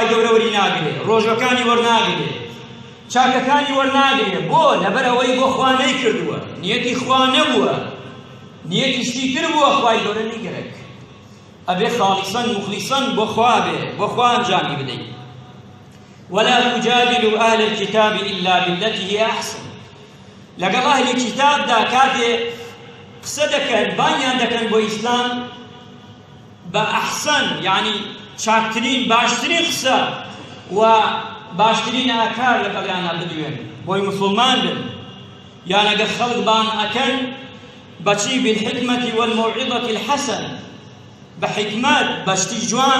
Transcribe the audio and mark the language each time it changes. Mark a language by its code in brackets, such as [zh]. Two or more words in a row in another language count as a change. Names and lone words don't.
[ckb] گەورە وەری ناگرێ ڕۆژەکانی وەرناگرێ چاکەکانی وەرناگرێ بۆ لەبەر ئەوەی بۆ خوا نەیکردووە نیەتی خوا نەبووە نیەتی شتی تر بووە خوای گەورە نەیگەرێک ئەبێ [ar] خاڵیسەن مخلیسەن [ckb] بۆ خوا بێ بۆ خوا ئەنجامی بدەین [ar] ولا تجادلوا أهل الكتاب إلا بالتي هي أحسن [ckb] لەگەڵ ئەهلی کتابدا کاتێ قسە دەکەن بانیان دەکەن بۆ ئیسلام بە ئەحسەن یعنی چاکترین باشترین قسە و باشترین ئاکار لەگەڵیانە بدوێن بۆی موسڵمان بن یان ئەگەر خەڵک بان ئەکەن بەچی [ar] بالحکمة والموعظة الحسن [ckb] بحکمت بەشتی جوان